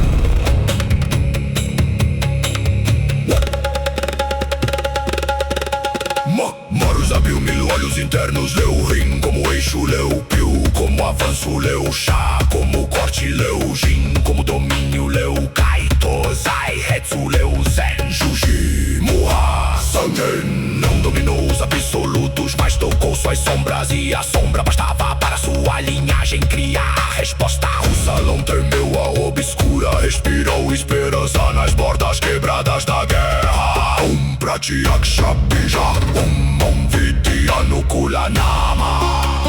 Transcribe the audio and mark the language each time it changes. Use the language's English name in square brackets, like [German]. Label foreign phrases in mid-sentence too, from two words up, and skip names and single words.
[Portuguese] Moros abriu mil olhos internos, leu Rim como eixo, leu Piu como avanço, leu Chá como corte, leu Jin como domínio, leu Kaito, Zai, Hetsu, leu Zen, Juji, Muha, Sangen. Não dominou os absolutos, mas tocou suas sombras, e a sombra bastava para sua linhagem criar a resposta. O salão temeu a obscura, respirou esperança nas bordas quebradas da guerra. [Sanskrit] Pratyaksha Bija, Vidya Nukulanama.